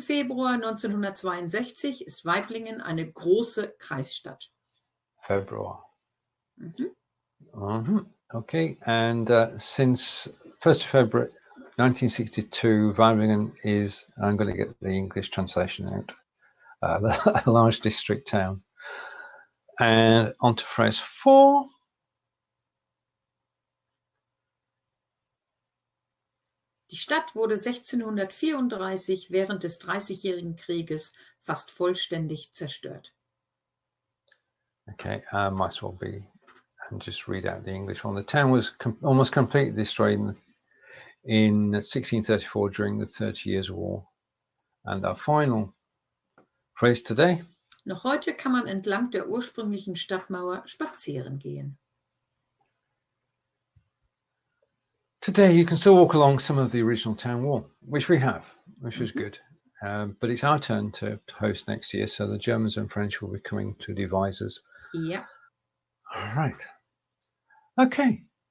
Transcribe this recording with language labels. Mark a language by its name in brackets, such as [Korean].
[German] Februar 1962 ist Waiblingen eine große Kreisstadt. Februar. [English] Okay, and since 1st of February 1962, Waiblingen is, I'm going to get the English translation out, a large district town. And on to phrase 4. [German] Die Stadt wurde 1634 während des Dreißigjährigen Krieges fast vollständig zerstört. [English] Okay, might as well be, and just read out the English one. The town was almost completely destroyed in 1634 during the 30 Years' War. And our final phrase today. [German] Noch heute kann man entlang der ursprünglichen Stadtmauer spazieren gehen. [English] Today you can still walk along some of the original town wall, which we have, which was good. But it's our turn to host next year, so the Germans and French will be coming to Devizes. Yeah. All right. Okay.